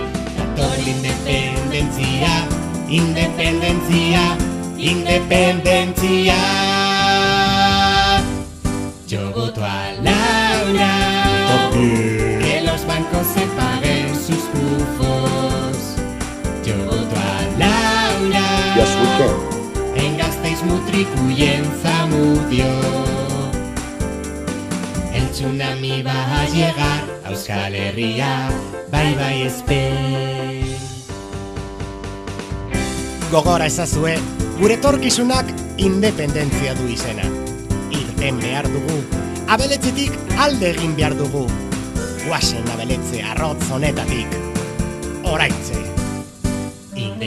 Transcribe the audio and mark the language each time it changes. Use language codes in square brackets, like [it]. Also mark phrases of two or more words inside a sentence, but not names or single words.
[es] Dator independencia, independencia, independencia. Yo voto a Laura, que los bancos se paguen sus pufos. Yo voto a Laura. [en] Yes, we can. [es] En Gasteiz, Mutriku y en Zamudio. El tsunami va a llegar a Euskal Herria. [en] Bye bye espe. [eu] Gogora ezazue, gure etorkizunak independentzia du izena. Irten behar dugu, abeletzetik alde egin behar dugu. Guazen abeletze arrotz honetatik, oraitze.